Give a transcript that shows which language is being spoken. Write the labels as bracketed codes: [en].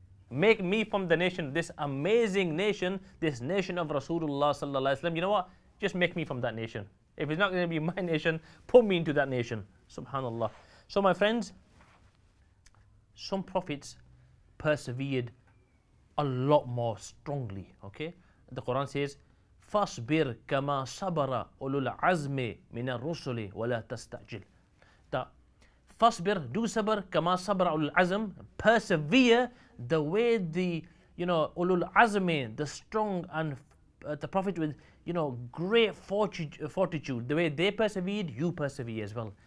[en] Make me from the nation, this amazing nation, this nation of Rasulullah sallallahu alaihi wasallam. You know what? Just make me from that nation. If it's not going to be my nation, put me into that nation. Subhanallah. So my friends, some prophets persevered a lot more strongly. Okay? [ar] The Quran says, فَاصْبِرْ كَمَا صَبَرَ أُولُو الْعَزْمِ مِنَ الرُّسُلِ وَلَا تَسْتَعْجِلْ. [en] That فَاصْبِرْ, do sabr, [ar] كَمَا صَبَرَ أُولُو الْعَزْمِ, [en] persevere the way the, [ar] أُولُو الْعَزْمِ, [en] the strong and the prophet with, great fortitude, the way they persevered, you persevere as well.